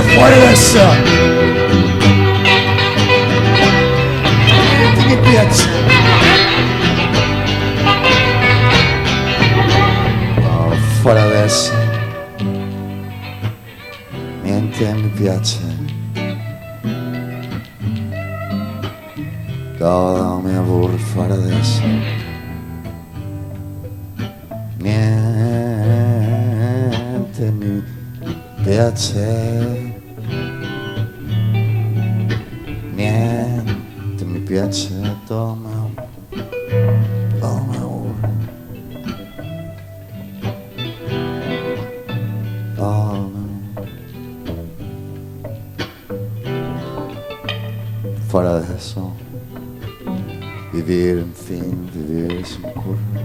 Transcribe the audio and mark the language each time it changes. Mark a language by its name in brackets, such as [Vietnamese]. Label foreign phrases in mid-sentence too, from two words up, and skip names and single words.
[Spanish] Fuera de eso, [Italian] niente mi piace, [Spanish] oh, fuera de eso, [Italian] niente mi piace, [Spanish] todo me aburre. Fuera de eso, [Italian] niente mi piace, niente mi piace, [Spanish] todo me aburre, todo me aburre. Fuera de eso, vivir, en fin, vivir se me ocurre.